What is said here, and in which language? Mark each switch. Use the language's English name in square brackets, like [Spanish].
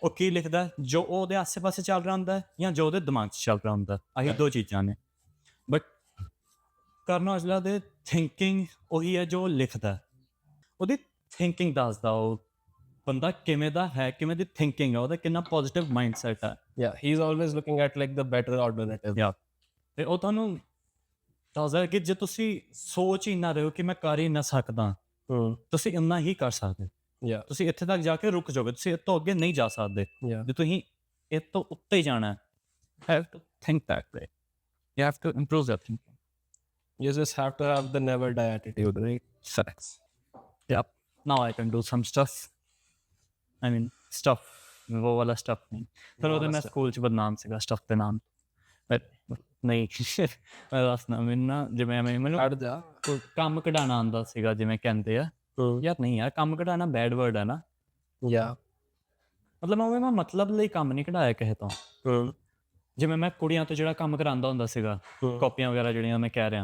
[Punjabi] ਉਹ ਕੀ ਲਿਖਦਾ, ਜੋ ਉਹਦੇ ਆਸੇ ਪਾਸੇ ਚੱਲ ਰਿਹਾ ਹੁੰਦਾ ਜਾਂ ਜੋ ਉਹਦੇ ਦਿਮਾਗ 'ਚ ਚੱਲ ਰਿਹਾ ਹੁੰਦਾ, ਆਹੀ ਦੋ ਚੀਜ਼ਾਂ ਨੇ। ਬਟ ਕਰਨ ਔਜਲਾ ਦੇ ਥਿੰਕਿੰਗ ਉਹੀ ਹੈ ਜੋ ਉਹ ਲਿਖਦਾ, ਉਹਦੀ ਥਿੰਕਿੰਗ ਦੱਸਦਾ ਉਹ ਬੰਦਾ ਕਿਵੇਂ ਦਾ ਹੈ, ਕਿਵੇਂ ਦੀ ਥਿੰਕਿੰਗ ਹੈ, ਉਹਦਾ ਕਿੰਨਾ ਪੋਜ਼ਿਟਿਵ ਮਾਈਂਡ ਸੈਟ ਹੈ। [English] Yeah, he's always looking at like the better alternative. Yeah. [Punjabi] ਤੇ ਉਹ ਤੁਹਾਨੂੰ ਦੱਸਦਾ ਕਿ ਜੇ ਤੁਸੀਂ ਸੋਚ ਹੀ ਨਾ ਰਹੇ ਹੋ ਕਿ ਮੈਂ ਕਰ ਹੀ ਨਾ ਸਕਦਾ, ਤੁਸੀਂ ਇੰਨਾ ਹੀ ਕਰ ਸਕਦੇ। [English] Yeah, [Punjabi] ਤੁਸੀਂ ਇੱਥੇ ਤੱਕ ਜਾ ਕੇ ਰੁਕ ਜਾਓਗੇ, ਤੁਸੀਂ ਇਹ ਤੋਂ ਅੱਗੇ ਨਹੀਂ ਜਾ ਸਕਦੇ। [English] yeah. [Punjabi] ਜੇ ਤੁਸੀਂ ਇਹ ਤੋਂ ਉੱਤੇ ਜਾਣਾ ਹੈ, [English] Have to think that way, you have to improve your thinking. You just have to have the never die attitude, right? Facts. Yep. Now I can do some stuff. I mean, stuff. [Hindi] वो वाला stuff नहीं। [Punjabi] फिर उधर मैं school च बदनाम सीगा stuff ਦੇ ਨਾਮ। But ਨਹੀਂ ਮੈਂ ਦੱਸਣਾ, ਮੈਨੂੰ ਨਾ ਜਿਵੇਂ ਮੈਨੂੰ ਹਟ ਜਾ। ਕੰਮ ਕਢਾਉਣਾ ਆਉਂਦਾ ਸੀਗਾ, ਜਿਵੇਂ ਕਹਿੰਦੇ ਆ ਯਾਰ ਨਹੀਂ ਯਾਰ, ਕੰਮ ਕਢਾਉਣਾ ਬੈਡ ਵਰਡ ਹੈ ਨਾ। [English] Yeah. [Punjabi] ਮਤਲਬ ਮੈਂ ਮਤਲਬ ਲਈ ਕੰਮ ਨਹੀਂ ਕਢਾਇਆ ਕਿਸੇ ਤੋਂ। ਜਿਵੇਂ ਮੈਂ ਕੁੜੀਆਂ ਤੋਂ ਜਿਹੜਾ ਕੰਮ ਕਰਾਉਂਦਾ ਹੁੰਦਾ ਸੀਗਾ, ਕਾਪੀਆਂ ਵਗੈਰਾ ਜਿਹੜੀਆਂ ਮੈਂ ਕਹਿ ਰਿਹਾ,